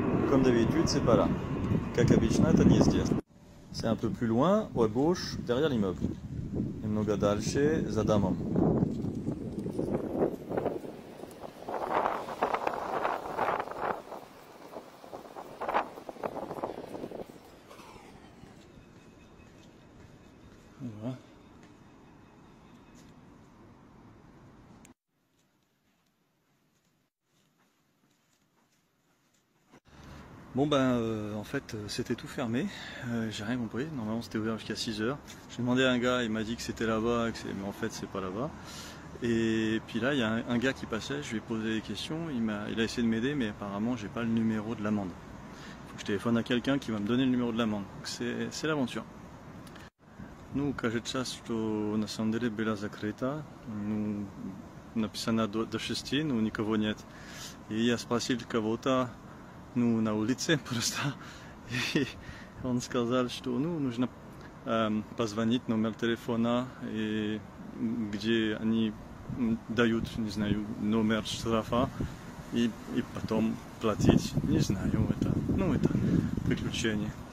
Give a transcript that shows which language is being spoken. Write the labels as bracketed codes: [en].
[fr] Comme d'habitude, c'est pas là. [ru] Как обычно, это не здесь. [fr] C'est un peu plus loin, à gauche, derrière l'immeuble. [ru] Немного дальше, за домом. [fr] Voilà. Bon en fait c'était tout fermé, j'ai rien compris, normalement c'était ouvert jusqu'à 6h. J'ai demandé à un gars, il m'a dit que c'était là-bas, mais en fait c'est pas là-bas. Et puis là il y a un gars qui passait, je lui ai posé des questions, il a essayé de m'aider mais apparemment j'ai pas le numéro de l'amende. Il faut que je téléphone à quelqu'un qui va me donner le numéro de l'amende, donc c'est l'aventure. [ru] Ну, кажется, что на самом деле была закрыта, ну, написано до 6, но никого нет. И я спросил кого-то, ну, на улице просто, и он сказал, что, ну, нужно позвонить номер телефона, и где они дают, не знаю, номер штрафа, и потом платить, не знаю, это приключение.